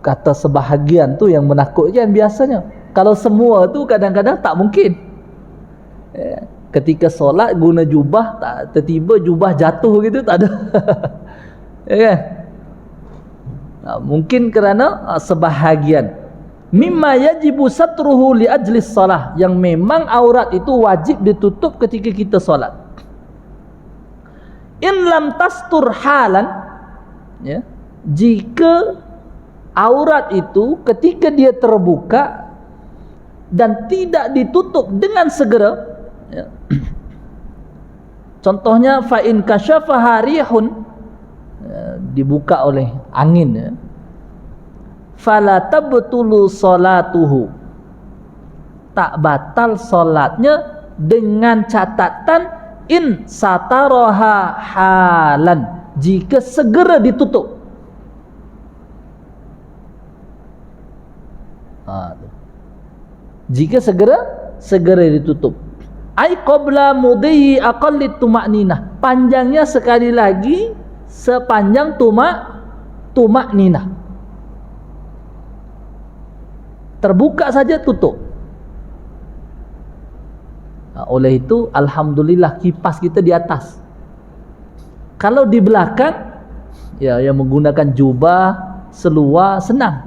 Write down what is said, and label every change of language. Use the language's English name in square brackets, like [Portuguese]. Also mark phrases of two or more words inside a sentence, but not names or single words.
[Malay] kata sebahagian tu yang menakutkan biasanya. Kalau semua tu kadang-kadang tak mungkin. Ketika solat guna jubah, tak tiba-tiba jubah jatuh gitu, tak ada. Ya kan? Mungkin kerana sebahagian. [Arabic] مما يجب ستره لأجل الصلاة, [Malay] yang memang aurat itu wajib ditutup ketika kita solat. [Arabic] إن لم تستر حالا, ya, [Malay] jika aurat itu ketika dia terbuka dan tidak ditutup dengan segera, ya. Contohnya [Arabic] فإن كشفها ريح, [Malay] dibuka oleh angin, ya, [Arabic] فلا تبطل صلاته, [Malay] tak batal solatnya dengan catatan [Arabic] إن سترها حالا, [Malay] jika segera ditutup. Jika segera ditutup. [Arabic] أي قبل مضي أقل الطمأنينة, [Malay] panjangnya sekali lagi sepanjang tuma'ninah. Terbuka saja tutup. Oleh itu alhamdulillah kipas kita di atas. Kalau di belakang, ya, yang menggunakan jubah, seluar senang.